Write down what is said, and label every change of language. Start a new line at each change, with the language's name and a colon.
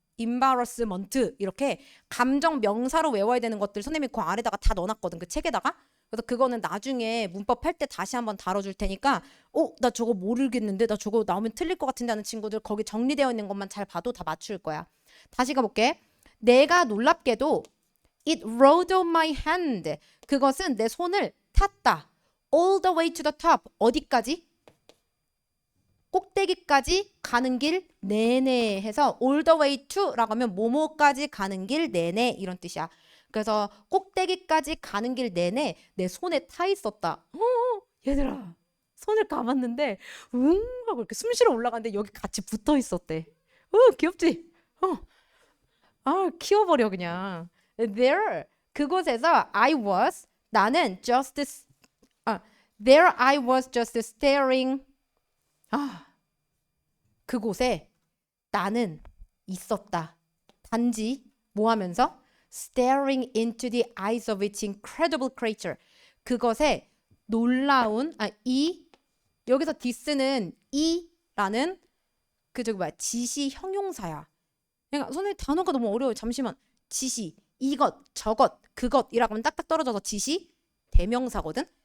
Korean: embarrassment 이렇게 감정 명사로 외워야 되는 것들 선생님이 그 아래다가 다 넣어놨거든. 그 책에다가. 그래서 그거는 나중에 문법 할 때 다시 한번 다뤄줄 테니까 나 저거 모르겠는데 나 저거 나오면 틀릴 것 같은데 하는 친구들 거기 정리되어 있는 것만 잘 봐도 다 맞출 거야. 다시 가볼게. 내가 놀랍게도
English: it rode on my hand.
Korean: 그것은 내 손을 탔다.
English: all the way to the top.
Korean: 어디까지? 꼭대기까지 가는 길 내내 해서
English: all the way to
Korean: 라고 하면 뭐뭐까지 가는 길 내내 이런 뜻이야. 그래서 꼭대기까지 가는 길 내내 내 손에 타 있었다. 얘들아 손을 감았는데 하고 이렇게 숨쉬러 올라갔는데 여기 같이 붙어 있었대. 귀엽지? 키워버려 그냥.
English: There
Korean: 그곳에서 나는
English: there I was just staring.
Korean: 그곳에 나는 있었다. 단지 뭐 하면서?
English: Staring into the eyes of its incredible creature.
Korean: 그것에 놀라운 여기서 this는 이라는 지시 형용사야. 그러니까 선생님 단어가 너무 어려워요. 잠시만. 지시, 이것, 저것, 그것이라고 하면 딱딱 떨어져서 지시 대명사거든.